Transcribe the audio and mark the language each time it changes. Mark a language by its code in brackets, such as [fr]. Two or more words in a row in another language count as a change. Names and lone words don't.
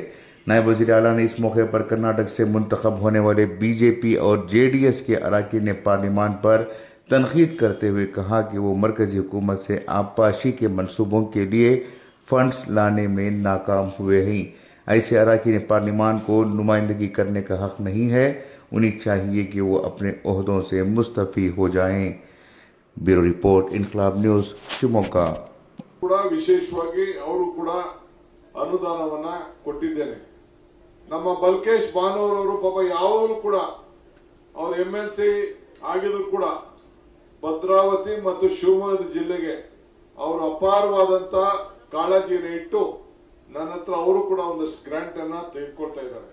[ur] نائب وزیر اعلیٰ نے اس موقع پر کرناٹک سے منتخب ہونے والے BJP اور JDS کے اراکین پارلیمان پر تنقید کرتے ہوئے کہا کہ وہ مرکزی حکومت سے آبپاشی کے منصوبوں کے لیے فنڈز لانے میں ناکام ہوئے ہیں. ایسے اراکین پارلیمان کو نمائندگی کرنے کا حق نہیں ہے. انہیں چاہیے کہ وہ اپنے عہدوں سے مستعفی ہو جائیں. بیورو رپورٹ، انقلاب نیوز، شیوموگا. [kn] ವಿಶೇಷವಾಗಿ ಅವರು ಕೂಡ ಅನುದಾನವನ್ನ ಕೊಟ್ಟಿದ್ದೇನೆ. ನಮ್ಮ ಬಲ್ಕೇಶ್ ಬಾನೋರವರು ಪಾಪ ಯಾವಾಗಲೂ ಕೂಡ ಅವರು MLC ಆಗಿದ್ರು ಕೂಡ ಭದ್ರಾವತಿ ಮತ್ತು ಶಿವಮೊಗ್ಗ ಜಿಲ್ಲೆಗೆ ಅವರು ಅಪಾರವಾದಂತ ಕಾಳಜಿಯನ್ನು ಇಟ್ಟು ನನ್ನ ಹತ್ರ ಅವರು ಕೂಡ ಒಂದಷ್ಟು ಗ್ರಾಂಟ್ ಅನ್ನ ತೆಗೆದುಕೊಳ್ತಾ ಇದ್ದಾರೆ.